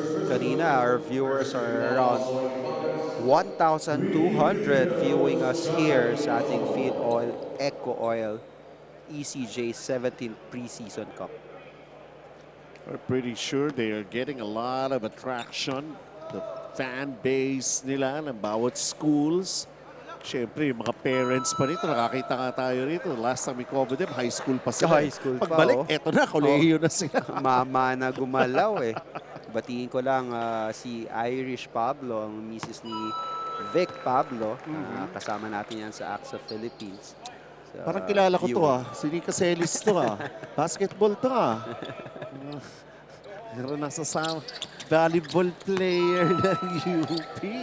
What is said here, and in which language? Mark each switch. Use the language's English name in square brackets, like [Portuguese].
[English] Kanina, our viewers are around 1,200 viewing us here sa ating Phil Oil, Eco Oil, ECJ 17th Preseason Cup. We're pretty sure they are getting a lot of attraction. [Filipino] The fan base nila ng bawat schools. Siyempre, yung mga parents pa rito, nakakita nga tayo rito. [English] Last time we covered them, high school pa sila. High school pa, [Filipino] pagbalik, eto na, kolehiyo na sila. Mama na gumalaw eh. Batiin ko lang si Irish Pablo, ang misis ni Vic Pablo. Kasama natin yan sa AXA Philippines. Parang kilala ko to Sinika Celis to Basketball to Pero nasa volleyball player ng UP.